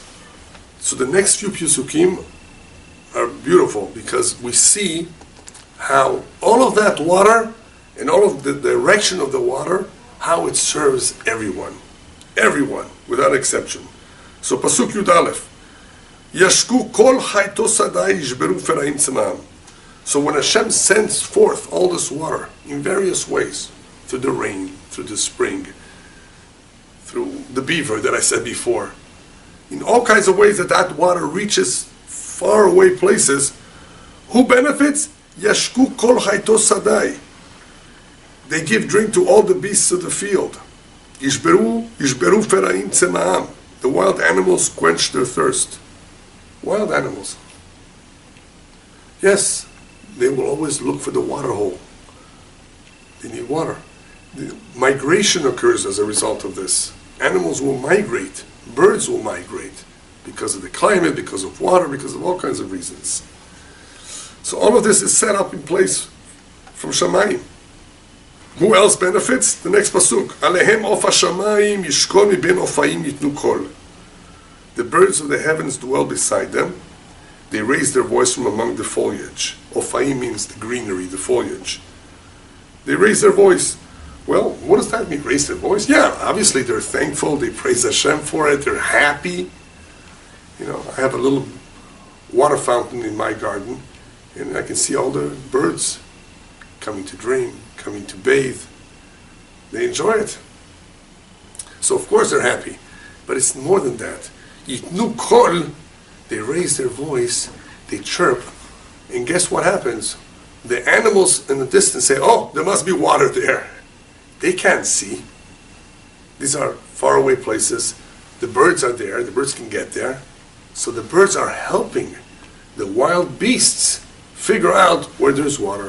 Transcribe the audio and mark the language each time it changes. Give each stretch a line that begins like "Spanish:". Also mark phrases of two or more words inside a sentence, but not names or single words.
English: So the next few Psukim are beautiful because we see how all of that water and all of the direction of the water, how it serves everyone. Everyone, without exception.
Hebrew: So פסוק יו"ד אל"ף. ישקו כל חיתו שדי ישברו פראים צמאם.
English: So when Hashem sends forth all this water in various ways, through the rain, through the spring, through the beaver that I said before, in all kinds of ways that water reaches far away places, who benefits?
Hebrew: ישקו כל חיתו שדי.
English: They give drink to all the beasts of the field.
Hebrew: ישברו פראים צמאם.
English: The wild animals quench their thirst. Wild animals. Yes, they will always look for the water hole. They need water. The migration occurs as a result of this. Animals will migrate. Birds will migrate because of the climate, because of water, because of all kinds of reasons. So all of this is set up in place from Shamayim. Who else benefits? The next pasuk.
Hebrew: עליהם עוף השמים ישכול מבין עפאים יתנו קול.
English: The birds of the heavens dwell beside them. They raise their voice from among the foliage. Ofaim means the greenery, the foliage. They raise their voice. Well, what does that mean, raise their voice? Yeah, obviously they're thankful. They praise Hashem for it. They're happy. I have a little water fountain in my garden, and I can see all the birds coming to drink, coming to bathe. They enjoy it. So of course they're happy. But it's more than that.
Hebrew: יתנו קול,
English: they raise their voice, they chirp, and guess what happens? The animals in the distance say, oh, there must be water there. They can't see. These are faraway places. The birds are there, the birds can get there. So the birds are helping the wild beasts figure out where there's water.